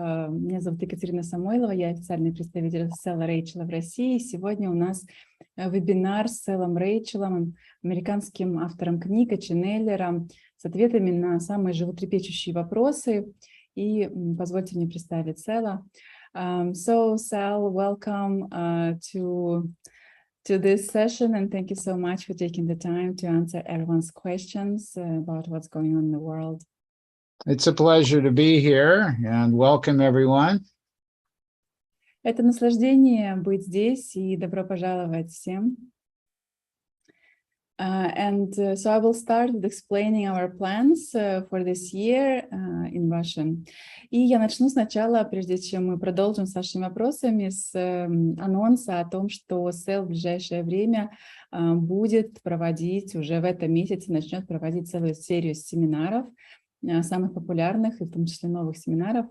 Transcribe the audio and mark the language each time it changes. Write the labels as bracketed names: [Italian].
[Russian] Меня зовут Екатерина Самойлова, я официальный представитель села Рейчела в России. Сегодня у нас вебинар с селом Рейчелом, американским автором книг и ченнелером, с ответами на самые животрепещущие вопросы. И позвольте мне представить Села. [English] So, Sel, welcome to this session, and thank you so much for taking the time to answer everyone's questions about what's going on in the world. It's a pleasure to be here and welcome everyone. [Russian] Это наслаждение быть здесь, и добро пожаловать всем. [English] So I will start with explaining our plans for this year in Russian. [Russian] И я начну сначала, прежде чем мы продолжим с вашими вопросами, с анонса о том, что СЭЛ в ближайшее время будет проводить, уже в этом месяце начнет проводить целую серию семинаров, самых популярных и в том числе новых семинаров.